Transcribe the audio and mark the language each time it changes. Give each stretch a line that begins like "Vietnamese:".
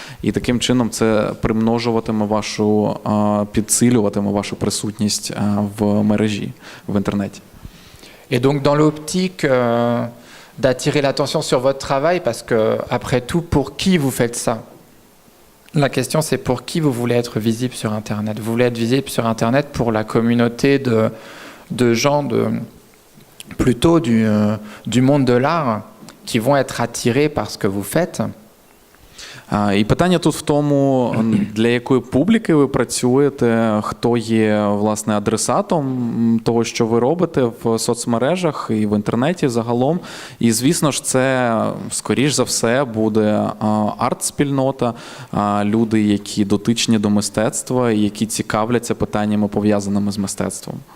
Ukrainian: І таким чином це примножуватиме підсилюватиме вашу присутність в мережі, в інтернеті.
French: Et donc dans l'optique d'attirer l'attention sur votre travail, parce que après tout, pour qui vous faites ça? La question, c'est pour qui vous voulez être visible sur Internet. Vous voulez être visible sur Internet pour la communauté de gens plutôt du monde de l'art qui vont être attirés par ce que vous faites.
Ukrainian: І питання тут в тому, для якої публіки ви працюєте, хто є, власне, адресатом того, що ви робите в соцмережах і в інтернеті загалом. І, звісно ж, це, скоріш за все, буде арт-спільнота, люди, які дотичні до мистецтва, і які цікавляться питаннями, пов'язаними з мистецтвом.